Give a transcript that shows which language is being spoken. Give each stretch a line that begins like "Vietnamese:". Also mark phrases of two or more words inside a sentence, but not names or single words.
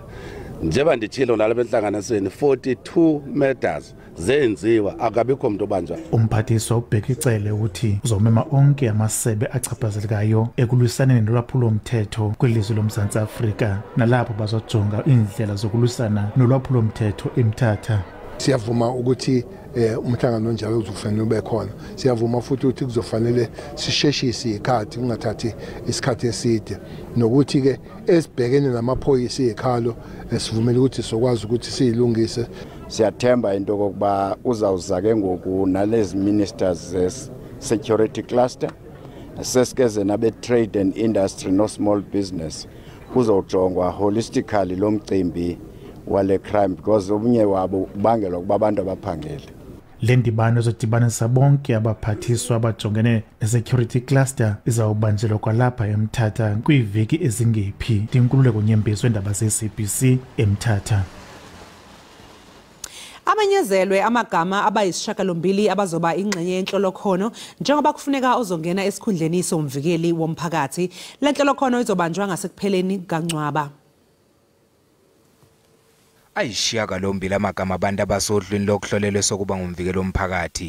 Xhosa: Njengoba nditshilo nalapha entlanganisweni 42 murders zenziwa, akabikho umuntu obanjwa. Umphathiswa uBhekicele uthi uzomema onke amasebe achaphazelekayo ekulwisaneni nolwaphulo-mthetho kwilizwe loMzantsi Afrika, nalapho bazojonga indlela zokulwisana nolwaphulo-mthetho eMthatha.
Zulu: Siyavuma ukuthi umhlangano onjalo uzofanele ube khona. Siyavuma futhi ukuthi kuzofanele sisheshise ikhathi, kungathathi isikhathi eside, nokuthi ke esibhekene namaphoyisa ezikhalo sivumela ukuthi sokwazi ukuthi siyilungise.
Xhosa: Siyathemba into kokuba uzawuza ke ngoku nalezi
English: ministers security cluster
Xhosa: sesikeze nabe
English: trade and industry
Xhosa: no
English: small business
Xhosa: kuzojongwa holistically lo mcimbi wale crime, because obunye wabo ubangelwa kuba abantu abaphangele. Le ndibano ezodibanisa bonke abaphathiswa abajongene ne-
English: security cluster
Xhosa: izawubanjelwa kwalapha eMthatha kwiiveki ezingephi. Tinkululeko Nyembezi weendaba ze-SABC eMthatha.
Zulu: Amenyezelwe amagama abayisishiyagalombili abazoba ingxenye yenhlolokhono njengoba kufuneka ozongena esikhundleni somvikeli womphakathi. Le nhlolokhono izobanjwa ngasekupheleni kaNcwaba. Ayishiyagalombili amagama abantu abasodlweni lokuhlolelwe sokuba ngumvikeli womphakathi.